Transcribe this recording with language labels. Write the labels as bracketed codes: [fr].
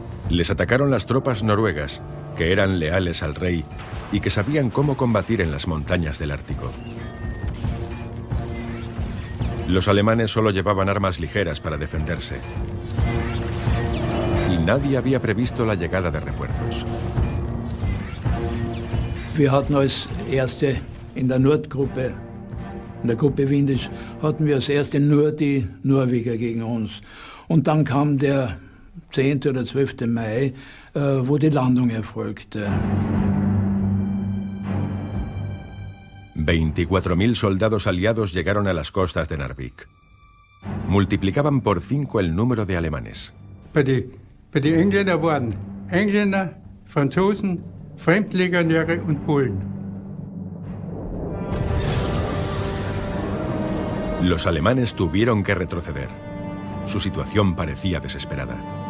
[es] Les atacaron las tropas noruegas, que eran leales al rey y que sabían cómo combatir en las montañas del Ártico. Los alemanes solo llevaban armas ligeras para defenderse. Y nadie había previsto la llegada de refuerzos. [de] Wir hatten als Erste in der Nordgruppe, in der Gruppe Windisch, hatten wir als Erste nur die Norweger gegen uns. Und dann kam der 10. oder 12. Mai, wo die Landung erfolgte. [es] 24.000 soldados aliados llegaron a las costas de Narvik. Multiplicaban por 5 el número de alemanes. [de] Bei die Engländer waren Engländer, Franzosen, Fremdlegionäre und Polen. [es] Los alemanes tuvieron que retroceder. Su situación parecía desesperada.